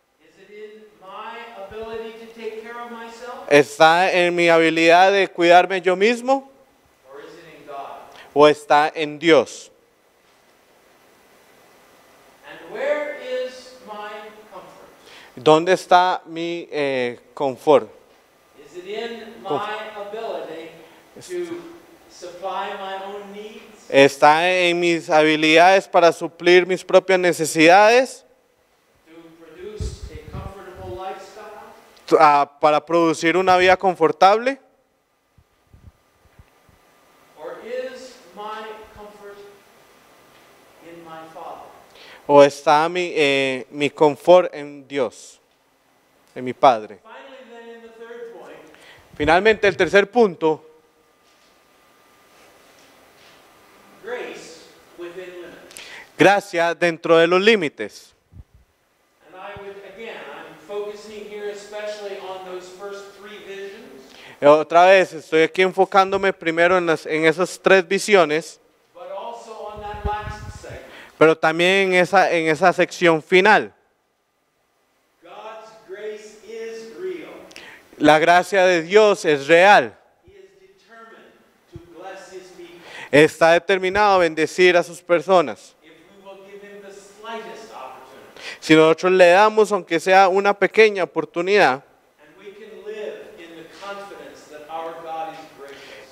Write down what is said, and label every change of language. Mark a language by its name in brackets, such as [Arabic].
[English] Is it in my ability to take care of myself? [Spanish] ¿Está en mi habilidad de cuidarme yo mismo? [English] Or is it in God? [Spanish] ¿O está en Dios? [English] And where is my comfort? [Spanish] ¿Dónde está mi confort? [English] Is it in my ability to supply my own needs? [Spanish] ¿Está en mis habilidades para suplir mis propias necesidades? [English] To produce a comfortable lifestyle? [Spanish] ¿Para producir una vida confortable? [English] Or is my comfort in my Father? [Spanish] ¿O está mi confort en Dios, en mi Padre? [English] Finally, then, in the third point, [Spanish] Finalmente, el tercer punto, [English] grace within limits. [Spanish] gracia dentro de los límites. [English] And I'm focusing here especially on those first three visions, [Spanish] Otra vez, estoy aquí enfocándome primero en esas tres visiones, [English] but also on that last segment. [Spanish] pero también en esa sección final. [English] God's grace is real. [Spanish] La gracia de Dios es real. [English] He is determined to bless his people [Spanish] Está determinado a bendecir a sus personas. [English] if we will give him the slightest opportunity. [Spanish] Si nosotros le damos, aunque sea una pequeña oportunidad, [English] And we can live in the confidence that our God is gracious.